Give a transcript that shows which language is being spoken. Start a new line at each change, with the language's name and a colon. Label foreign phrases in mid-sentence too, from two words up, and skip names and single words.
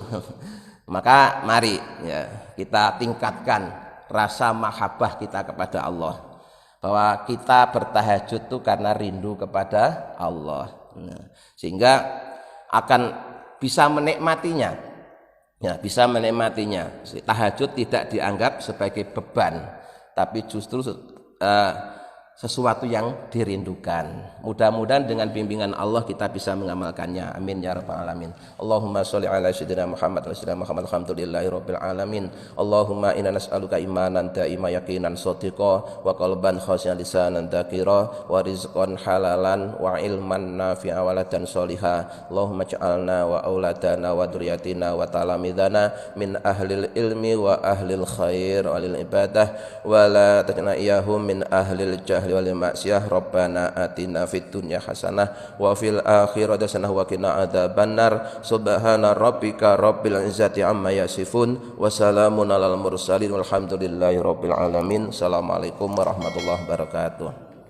Indonesian: Maka mari ya kita tingkatkan rasa mahabbah kita kepada Allah, bahwa kita bertahajud itu karena rindu kepada Allah, sehingga akan bisa menikmatinya. Ya, bisa menikmatinya. Tahajud tidak dianggap sebagai beban, tapi justru sesuatu yang dirindukan. Mudah-mudahan dengan bimbingan Allah kita bisa mengamalkannya.
Arabic: آمين يا رب العالمين. اللهم صل على سيدنا محمد وسيدنا محمد الحمد لله رب العالمين. اللهم إنا نسألك إيمانا دائما ويقينا صادقا وقلبا خاشعا ولسانا ذاكرا ورزقا حلالا وعلما نافعا وولدا صالحا. اللهم اجعلنا وأولادنا وذرياتنا وتلامذتنا من أهل العلم وأهل الخير وللعبادة ولا تجعل إياهم من أهل الجهل والمعصية. ربنا آتنا في الدنيا حسنة وفي الآخرة حسنة وقنا عذاب النار. سبحان ربك رب العزة عما يصفون وسلام على المرسلين والحمد لله رب العالمين. السلام عليكم ورحمة الله وبركاته.